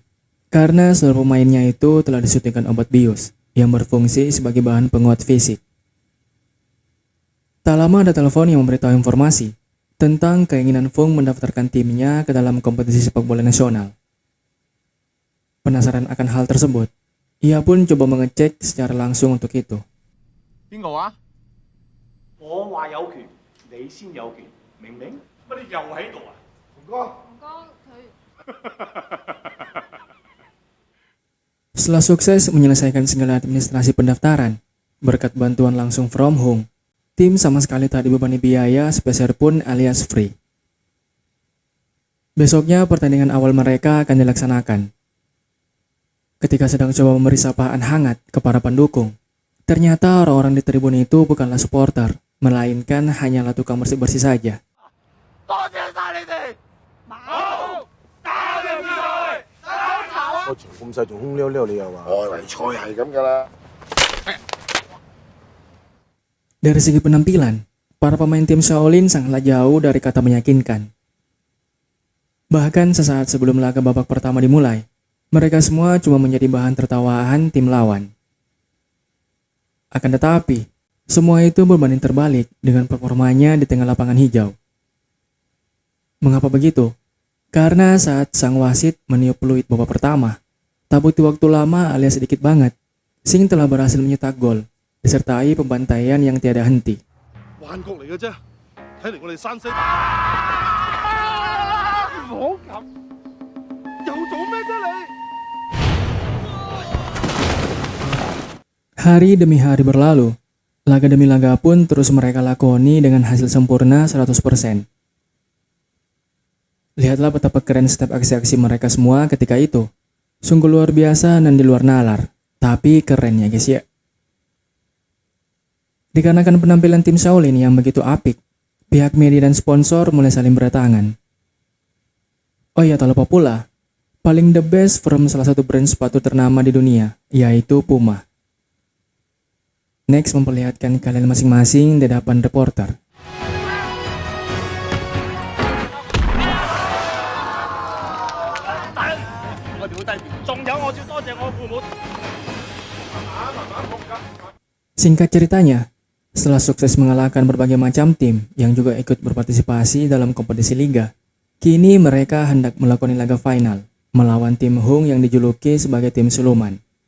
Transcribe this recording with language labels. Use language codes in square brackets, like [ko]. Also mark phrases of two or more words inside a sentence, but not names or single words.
[id] Karena seluruh pemainnya itu telah disuntikan obat bius yang berfungsi sebagai bahan penguat fisik. Tak lama ada telepon yang memberitahu informasi tentang keinginan Fung mendaftarkan timnya ke dalam kompetisi sepak bola nasional. Penasaran akan hal tersebut, ia pun coba mengecek secara langsung untuk itu. [yue] 邊個話？我話有權，你先有權，明唔明？乜你又喺度啊？洪哥佢 [id] Setelah sukses menyelesaikan segala administrasi pendaftaran, berkat bantuan langsung from Hung, tim sama sekali tak dibebani biaya sepeser pun alias free. Besoknya pertandingan awal mereka akan dilaksanakan. Ketika sedang coba memberi sapaan hangat ke para pendukung, ternyata orang-orang di tribun itu bukanlah supporter, melainkan hanyalah tukang bersih-bersih saja. [yue] 個場咁細仲空溜溜，你又話？外圍賽係咁㗎啦。 [id] Dari segi penampilan, para pemain tim Shaolin sangatlah jauh dari kata meyakinkan. Bahkan sesaat sebelum laga babak pertama dimulai, mereka semua cuma menjadi bahan tertawaan tim lawan. Akan tetapi, semua itu berbanding terbalik dengan performanya di tengah lapangan hijau. Mengapa begitu? Karena saat sang wasit meniup peluit babak pertama, tak butuh waktu lama alias sedikit banget, Sing telah berhasil mencetak gol, disertai pembantaian yang tiada henti. [yue] 幻覺嚟嘅啫，睇嚟我哋山西。唔好咁，又做咩啫你？ [id] Hari demi hari berlalu, Laga demi laga pun terus mereka lakoni dengan hasil sempurna 100%. Lihatlah betapa keren step aksi-aksi mereka semua ketika itu. Sungguh luar biasa dan di luar nalar. Tapi keren ya guys ya. Dikarenakan penampilan tim Shaolin yang begitu apik, pihak media dan sponsor mulai saling berdatangan. Oh iya, tak lupa pula, paling [en] the best from [id] salah satu brand sepatu ternama di dunia, yaitu Puma. Next memperlihatkan kalian masing-masing di hadapan reporter. Singkat ceritanya, setelah sukses mengalahkan berbagai macam tim yang juga ikut berpartisipasi dalam kompetisi liga, kini mereka hendak melakoni laga final melawan tim Hung yang dijuluki sebagai tim siluman.